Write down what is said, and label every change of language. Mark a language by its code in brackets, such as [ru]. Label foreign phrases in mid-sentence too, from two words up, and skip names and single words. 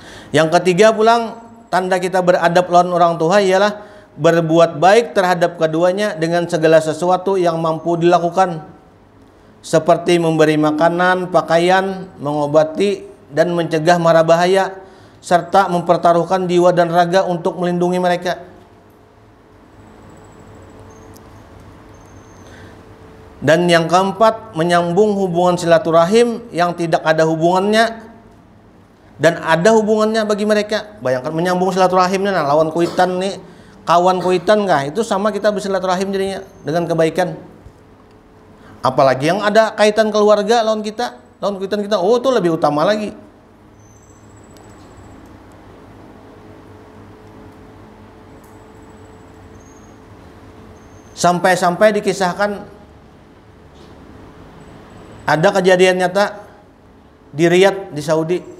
[id] Yang ketiga pulang, tanda kita beradab lawan orang tua ialah berbuat baik terhadap keduanya dengan segala sesuatu yang mampu dilakukan, seperti memberi makanan, pakaian, mengobati dan mencegah mara bahaya, serta mempertaruhkan jiwa dan raga untuk melindungi mereka. Dan yang keempat, menyambung hubungan silaturahim yang tidak ada hubungannya dan ada hubungannya bagi mereka. Bayangkan menyambung silaturahimnya, nah [bjn] lawan kuitan nih, kawan kuitan kah, [id] itu sama kita bersilaturahim jadinya dengan kebaikan. Apalagi yang ada kaitan keluarga lawan kita, [bjn] lawan kuitan kita, [id] oh itu lebih utama lagi. Sampai-sampai dikisahkan ada kejadian nyata di Riyadh di Saudi.